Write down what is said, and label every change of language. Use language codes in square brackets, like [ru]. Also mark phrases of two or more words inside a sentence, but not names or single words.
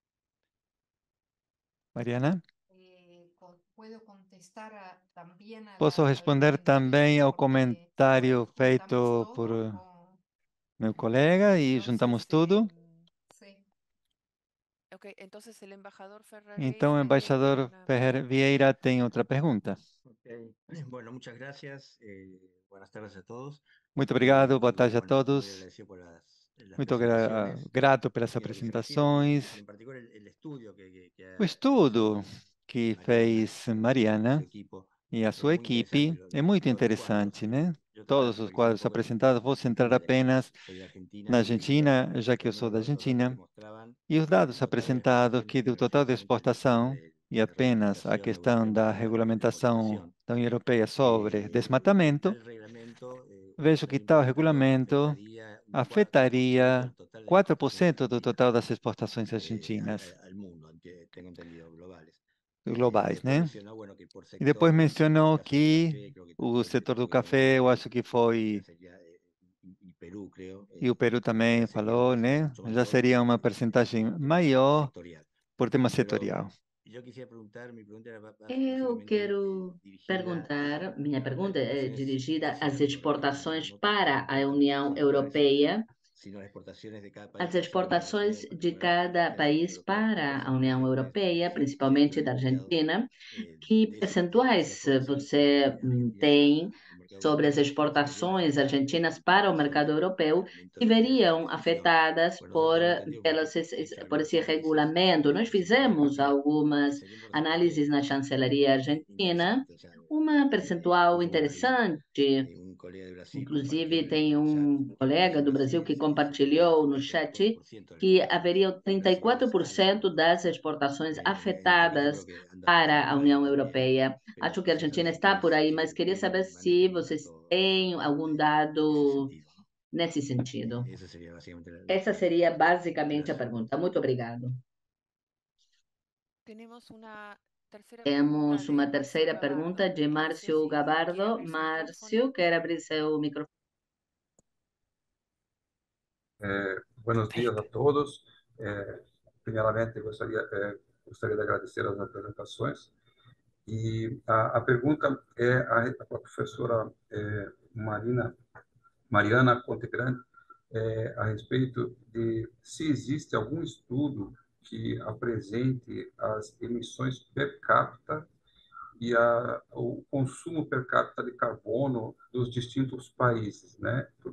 [es] Mariana, ¿Puedo contestar también a [pt] posso responder também ao comentário feito por meu colega e juntamos tudo? [es] Sí. Ok, entonces el embajador [pt] Então, o Ferreira embaixador [es] tiene una Ferrer pregunta. [pt] Vieira tem outra pergunta. [es] Ok. Bueno, muchas gracias. Buenas tardes a todos. [pt] Muito obrigado, boa tarde a [es] Bueno, muy [pt] todos. [es] agradecido por las [pt] Muito [es] presentaciones [pt] grato pelas [es] y lo que se refiere, [pt] apresentações. [es] en particular el estudio que [pt] O [es] ha [pt] estudo [es] hecho [pt] que [es] Mariana [pt] fez [es] y [pt] Mariana [es] su equipo [pt] e a [es] es [pt] sua [es] muy interesante. [pt] equipe é muito [es] Todos los cuadros, [pt] interessante, né? [es] yo [pt] Todos os [es] revisé un [pt] quadros [es] poco [pt] apresentados, vou centrar [es] Argentina, [pt] apenas [es] soy de Argentina [pt] na [es] y [pt] Argentina, já que eu sou da [es] los datos que [pt] Argentina, [es] mostraban [pt] e os [es] que el [pt] dados [es] total de [pt] apresentados que [es] exportaciones [pt] do total de [es] benefician el tema [pt] exportação e [es] de [pt] apenas a [es] reglamentación europea [pt] questão [es] en [pt] da [es] materia de [pt] regulamentação [es] reforestación. [pt] da União Europeia sobre desmatamento, [es] Tal reglamento [pt] vejo que tal regulamento [es] afectaría [pt] afetaria [es] un 4% del total de [pt] 4% do [es] exportaciones [pt] total das exportações [es] argentinas [pt] argentinas [es] al mundo, tengo entendido, globales. [pt] globais, [es] Después [pt] né? [es] mencionó, bueno, que por [pt] E depois [es] sector, [pt] mencionou [es] caso del [pt] que [es] café, creo que [pt] o [es] fue [pt] setor do [es] el que [pt] café, eu [es] mencionó, [pt] acho que foi, [es] sería, y Perú, creo, [pt] e o Peru também [es] ya sería [pt] falou, né? [es] mucho [pt] Já [es] mayor [pt] seria uma [es] por [pt] percentagem [es] tema [pt] maior [es] sectorial. [pt] por tema [es] Pero [pt] setorial. [es] yo quisiera preguntar, mi pregunta era [pt] Eu [es] básicamente [pt] quero [es] dirigida [pt] perguntar, minha [es] a las [pt] pergunta é [es] exportaciones [pt] dirigida às [es] hacia [pt] exportações [es] en otros [pt] para a União [es] sectores, [pt] Europeia, [es] sino las exportaciones de cada [pt] as [es] país hacia la Unión Europea, [pt] exportações [es] en [pt] de [es] particular [pt] cada [es] hacia la Unión [pt] país [es] Europea. [pt] para [es] ¿Cuáles [pt] a [es] son las [pt] União [es] medidas [pt] Europeia, [es] que se han [pt] principalmente da [es] planteado [pt] Argentina, que [es] de esas [pt] percentuais [es] exportaciones [pt] você tem [es] al mercado [pt] sobre as [es] europeo? ¿Cuáles serían las [pt] exportações [es] medidas [pt] argentinas para o mercado [es] sobre [pt] europeu que [es] elementos [pt] veriam [es] de gestión? [pt] afetadas [es] Bueno, [pt] por, [es] tengo entendido porque he [pt] por [es] hablado [pt] esse [es] otras veces [pt] regulamento? Nós [es] que sería, [pt] fizemos algumas [es] sería un porcentaje [pt] análises na chancelaria argentina, [es] interesante. O sea, [pt] uma percentual [es] incluso, bueno, [pt] interessante. [es] un colega de Brasil compartió [pt] Inclusive, tem [es] el chat [pt] um [es] que [pt] colega [es] en [pt] do Brasil [es] Brasil [pt] que [es] sería el [pt] compartilhou no [es] 34% [pt] chat [es] de las [pt] que [es] exportaciones [pt] haveria [es] brasileñas al [pt] 34% [es] mundo. [pt] das exportações [es] En este caso creo [pt] afetadas [es] que anda [pt] para a [es] por ahí [pt] União [es] también, [pt] Europeia. [es] pero [pt] Acho que a [es] quisiera saber [pt] Argentina [es] si [pt] está por [es] ustedes [pt] aí, mas queria saber se [es] manejan un [pt] vocês [es] dato [pt] têm algum [es] en ese [pt] dado [es] sentido, ¿no? [pt] nesse sentido. [es] Esa sería básicamente la [pt] Essa [es] pregunta. [pt] seria basicamente a [es] Gracias. [pt] pergunta. Muito obrigado. [es] Tenemos una tercera pregunta [pt] Temos [es] de [pt] uma [es] Márcio [pt] terceira pergunta [es] Gabardo. [pt] de [es] No sé [pt] Márcio [es] si quiere [pt] Gabardo. [es] abrir su [pt] Márcio, [es] micrófono. [pt] quer abrir seu microfone? [es] Buenos días a todos. [pt] Primeiramente, gostaria de agradecer as apresentações. E a pergunta é a professora Mariana Contegrande, a respeito de se existe algum estudo que apresente as emissões per capita e o consumo per capita de carbono dos distintos países, né?